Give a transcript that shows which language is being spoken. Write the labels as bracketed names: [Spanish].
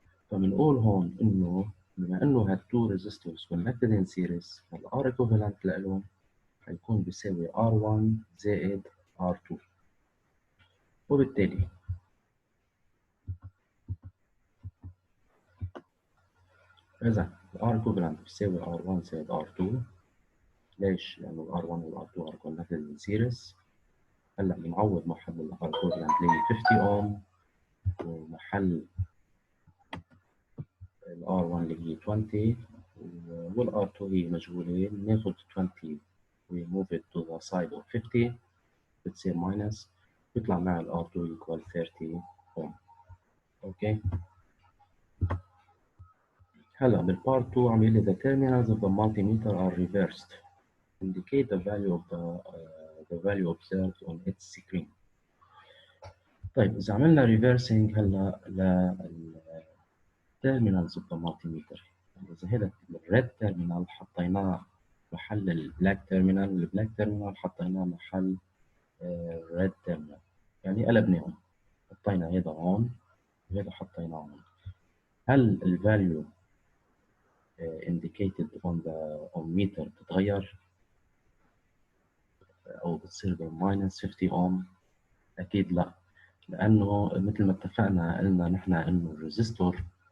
[Arabic] فبنقول هون إنه بما إنه هالتو resistors connected in series، فال R equivalent لإلهم حيكون بيساوي R1 زائد R2، وبالتالي إذا ال R equivalent بيساوي R1 زائد R2. ليش؟ لأنه ال R1 وال R2 are connected in series. هلا بنعوض محل ال R equivalent اللي هي 50 ohm ومحل ال R1 اللي هي 20 وال R2 هي مجهولة. ناخد 20 [English] we move it to the side of 50 [Arabic] بتصير minus، بيطلع مع ال R2 equal 30 ohm. اوكي، هلا بالبارت 2 عم يقول لي [English] the terminals of the multimeter are reversed. Indicate the value of the value observed on its screen. [Arabic] طيب إذا عملنا reversing هلا لل terminals of the multimeter، إذا هذا الريد terminal حطيناه محل البلاك terminal، البلاك terminal حطيناه محل red terminal، يعني قلبناهم، حطينا هذا هون وهذا حطيناه هون. [English] هل ال value indicated on the ohmmeter بتتغير؟ [Arabic] أو بتصير بماينس 50 أوم؟ أكيد لأ، لأنه مثل ما اتفقنا قلنا نحن إنه الريزستور